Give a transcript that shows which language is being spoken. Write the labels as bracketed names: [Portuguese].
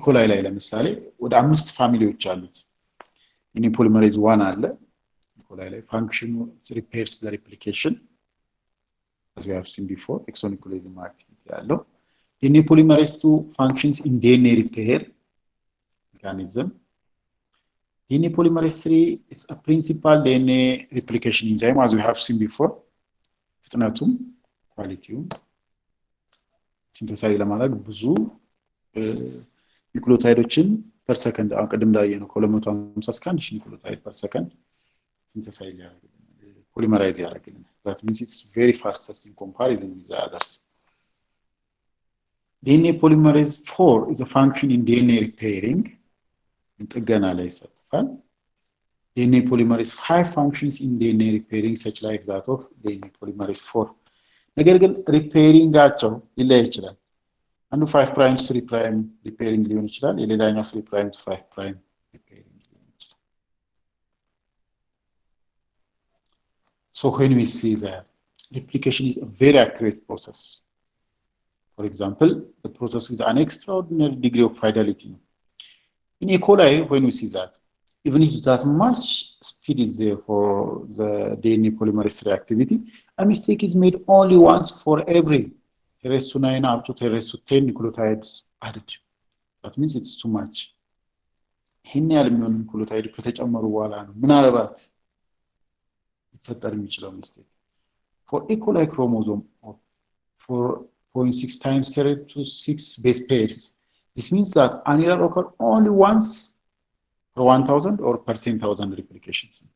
[Amharic] coli ላይ ለምሳሌ ወደ 5 ፋሚሊዎች አሉት። DNA polymerase 1 አለ። E. [English] coli ላይ function repairs the replication as we have seen before, exonuclease activity [Amharic] ያለው። [English] DNA polymerase 2 functions in DNA repair mechanism. DNA polymerase 3 is a principal DNA replication enzyme as we have seen before. [Amharic] ፍጥነቱም ኳሊቲው ሲንተሳይዝ ለማድረግ ብዙ ኒውክሊዮታይዶችን per second አቀድም ላይ ነው ከ250 እስከ 1000 ኒውክሊዮታይድ per second ሲንተሳይዝ ያደርጋል ፖሊመራይዝ ያደርጋል [English] that means it's very fastest in comparison with the others. DNA polymerase 4 is a function in DNA repairing [Amharic] ጥገና ላይ ይሳተፋል. [English] DNA polymerase 5 functions in DNA repairing such like that of DNA polymerase 4. [Amharic] ነገር ግን ሪፔሪንጋቸው ሊለያይ ይችላል። አንዱ 5 prime 3 prime repairing ሊሆን ይችላል፣ የሌላኛው 3 prime to 5 prime repairing ሊሆን ይችላል። [English] So when we see that replication is a very accurate process. For example, the process with an extraordinary degree of fidelity. In E. coli, when we see that, even if that much speed is there for the DNA polymerase reactivity, a mistake is made only once for every 10^9 up to 10^10 nucleotides added. That means it's too much. [Amharic] ይሄን ያህል የሚሆን ኒውክሊዮታይድ ከተጨመሩ በኋላ ነው ምናልባት ይፈጠር የሚችለው mistake. [English] For E. coli chromosome of 4.6 times 10 to 6 base pairs, this means that an error occurs only once per 1000 or per 10,000 replications.